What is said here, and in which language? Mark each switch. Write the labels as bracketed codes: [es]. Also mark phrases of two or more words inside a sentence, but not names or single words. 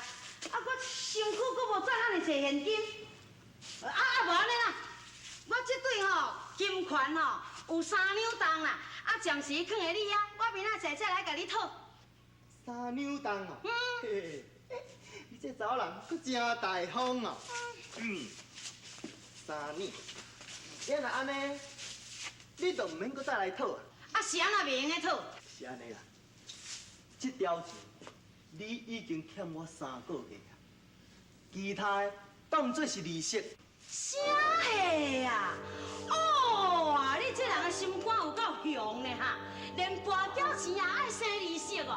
[nan] 啊，我身躯阁无赚遐尼济现金，无安尼啦，我这对吼金权吼有3两重啦，啊暂时放在你啊，我明仔载再来甲你讨。 3两重啊！嘿，你这查某人佫真大方哦。3两，要若安尼，你就唔免佫再来讨啊。啊是安那袂用个讨？是安尼啦，这条钱你已经欠我3个月啊，其他的当做是利息。啥货啊？哦，你这人的心肝有够雄的哈，连跋筊钱啊爱生利息哦。